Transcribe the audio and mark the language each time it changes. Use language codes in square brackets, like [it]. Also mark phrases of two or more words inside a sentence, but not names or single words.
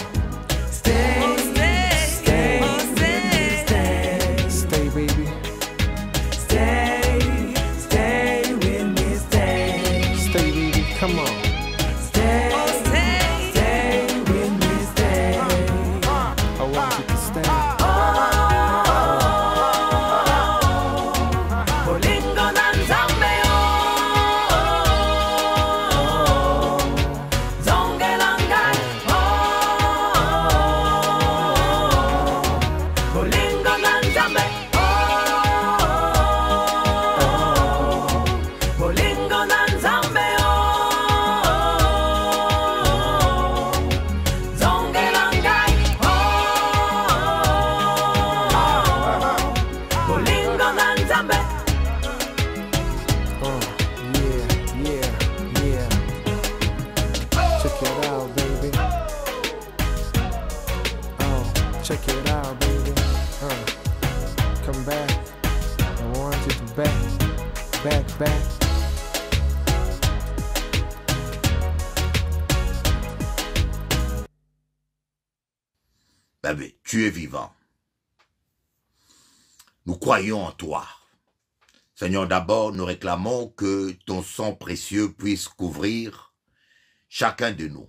[en] Stay with me, stay. Stay, baby. Stay with me, stay. Stay, baby, come on. Stay with me, stay. I want you to stay. [ln] Bolingo na nzambe zongela ngai bolingo na nzambe bolingo na nzambe zongela ngai bolingo na nzambe. [en] Yeah. Check it out, baby. Check it out, baby. Come back. I want you to back. [fr] Bébé, tu es vivant. Nous croyons en toi. Seigneur, d'abord, nous réclamons que ton sang précieux puisse couvrir chacun de nous.